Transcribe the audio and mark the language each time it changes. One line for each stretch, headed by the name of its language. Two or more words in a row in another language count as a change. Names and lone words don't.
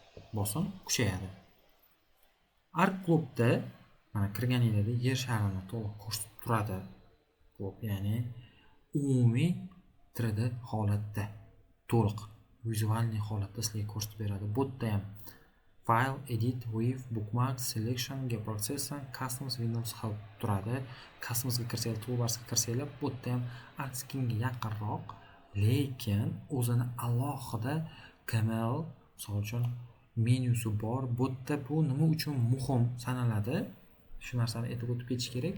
Uzbek: ArcGlobe'da mana kirganingizda yer sharini to'liq ko'rsatib turadi. Ya'ni umumiy 3D holatda, to'liq vizualniy holatda sizlarga ko'rsatib beradi. Bu yerda ham
English: File, Edit, Weave, Bookmarks, Selection, Geoprocessing, Customs, Windows Help turadi.
Uzbek: Customsga kirsanglar, Toolbarsga kirsanglar, bu yerda ham ArcScanga yaqinroq, lekin o'zini alohida KML, misol uchun menyusi bor. Bu yerda bu nima uchun muhim sanaladi? Shu narsani aytib o'tib ketish kerak.